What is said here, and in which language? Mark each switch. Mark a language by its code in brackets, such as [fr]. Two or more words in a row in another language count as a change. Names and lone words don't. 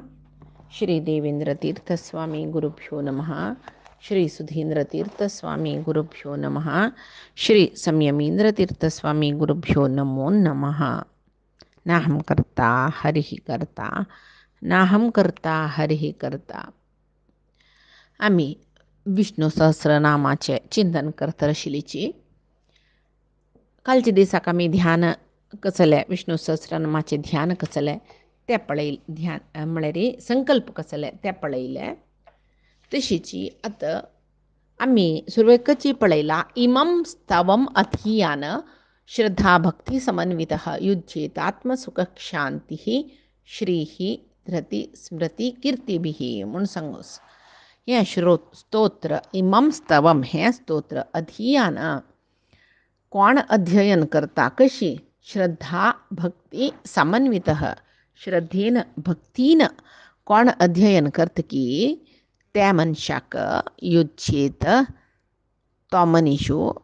[sa] श्रीदेवेन्द्रतीर्थस्वामी गुरुभ्यो नमः। श्रीसुधीन्द्रतीर्थस्वामी गुरुभ्यो नमः। श्रीसंयमीन्द्रतीर्थस्वामी गुरुभ्यो नमो नमः। नाहं कर्ता हरिः कर्ता नाहं कर्ता हरिः कर्ता. [kok] आम्ही विष्णू सहस्रनामाचे चिंतन करत आशिल्लीची कालच्या दिसाक आमी ध्यान कसले विष्णू सहस्रनामाचे ध्यान कसले ते पळय ध्यान म्हळ्यार संकल्प कसले ते पळयले. तशीची आतां आमी सुरवेकची पळयला [sa] इमं स्तवम अधीयान श्रद्धा भक्ती समन्वितः युज्येत आत्मसुखशांती श्रीः धृती स्मृती कीर्तिभिः [kok] म्हणून सांगोस. हें स्तोत्र [sa] इमं स्तवम [kok] हें स्तोत्र अधीयान कोण अध्ययन करता कशी [sa] श्रद्धा भक्ती समन्वितः [kok] श्रद्धेन भक्तीन कोण अध्ययन करता की त्या मनशाक युज्येत तो मनीसू